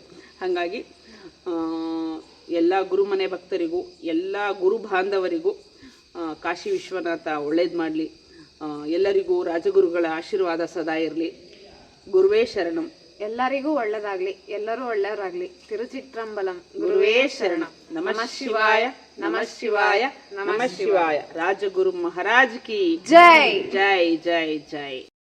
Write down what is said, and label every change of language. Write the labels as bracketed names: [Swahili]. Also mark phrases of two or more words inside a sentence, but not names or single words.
[Kannada] ಹಾಗಾಗಿ ಎಲ್ಲ ಗುರುಮನೆ ಭಕ್ತರಿಗೂ ಎಲ್ಲ ಗುರು ಬಾಂಧವರಿಗೂ ಕಾಶಿ ವಿಶ್ವನಾಥ ಒಳ್ಳೇದು ಮಾಡಲಿ. ಎಲ್ಲರಿಗೂ ರಾಜಗುರುಗಳ ಆಶೀರ್ವಾದ ಸದಾ ಇರಲಿ. ಗುರುವೇ ಶರಣಂ. ಎಲ್ಲರಿಗೂ ಒಳ್ಳೇದಾಗ್ಲಿ, ಎಲ್ಲರೂ ಒಳ್ಳೆಯವರಾಗ್ಲಿ. ತಿರುಚಿಟ್ರಂಬಲಂ. ಗುರುವೇ ಶರಣಂ. [Sanskrit] ನಮಃ ಶಿವಾಯ, ನಮಃ ಶಿವಾಯ, ನಮಃ ಶಿವಾಯ. [Hindi] राजगुरु महाराज की ಜೈ. जय जय जय.